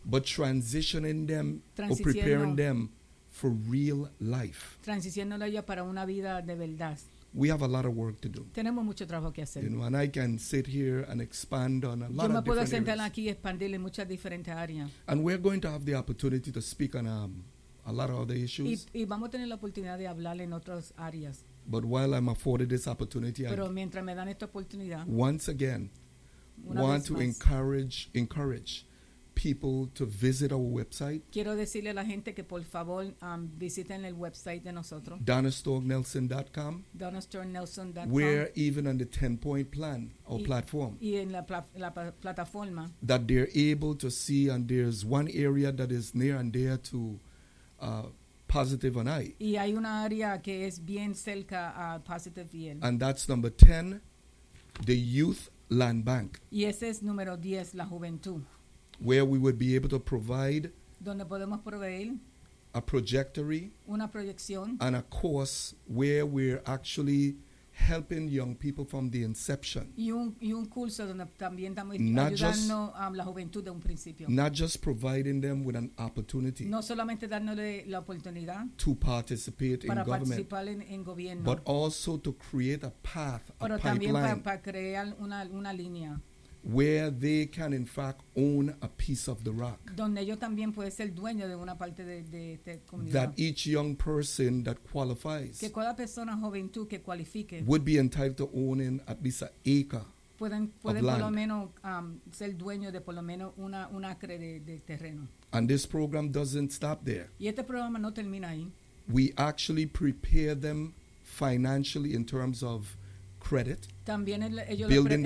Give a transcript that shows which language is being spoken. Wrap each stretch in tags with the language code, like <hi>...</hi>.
<en>but transitioning them or preparing them for real life.</en> <es>Transicionando ellos para una vida de verdad.</es> <en>We have a lot of work to do.</en> <es>Tenemos mucho trabajo que hacer.</es> <en>You know, and I can sit here and expand on a lot of different areas.</en> <es>Yo me puedo sentar aquí y expandir en muchas diferentes áreas.</es> <en>And we're going to have the opportunity to speak on a lot of other issues.</en> <es>Y vamos a tener la oportunidad de hablar en otras áreas.</es> <en>But while I'm afforded this opportunity,</en> <es>pero mientras me dan esta oportunidad,</es> <en>once again, want to encourage people to visit our website.</en> <es>Quiero decirle a la gente que por favor visiten el website de nosotros.</es> <en>DonnaStormNelson.com.</en> <es>DonnaStormNelson.com.</es> <en>We're even on the 10-point plan or platform.</en> <es>Y en la plataforma.</es> <en>That they're able to see, and there's one area that is near and dear to Positive and I.</en> <es>Y hay una área que es bien cerca a Positive y él.</es> <en>And that's number 10, the Youth Land Bank.</en> <es>Y ese es número 10, la juventud.</es> <en>Where we would be able to provide</en> <es>donde podemos proveer</es> <en>a trajectory,</en> <es>una proyección,</es> <en>and a course where we're actually helping young people from the inception.</en> <es>Y un curso donde también estamos ayudando a la juventud de un principio.</es> <en>Not just providing them with an opportunity.</en> <es>No solamente dándole la oportunidad</es> <en>to participate</en> <es>para</es> <en>in government,</en> <es>participar en gobierno,</es> <en>but also to create a path,</en> <es>pero</es> <en>a pipeline,</en> <es>también para crear una línea,</es> <en>where they can in fact own a piece of the rock.</en> <es>Donde ellos también pueden ser dueños de una parte de esta comunidad.</es> <en>That each young person that qualifies,</en> <es>que cada persona joven tú que cualifique,</es> <en>would be entitled to owning at least an acre.</en> <es>Pueden por lo menos ser dueño de por lo menos un acre de terreno.</es> <en>And this program doesn't stop there.</en> <es>Y este programa no termina ahí.</es> <en>We actually prepare them financially in terms of credit.</en> <es>También</es> <en>building</en>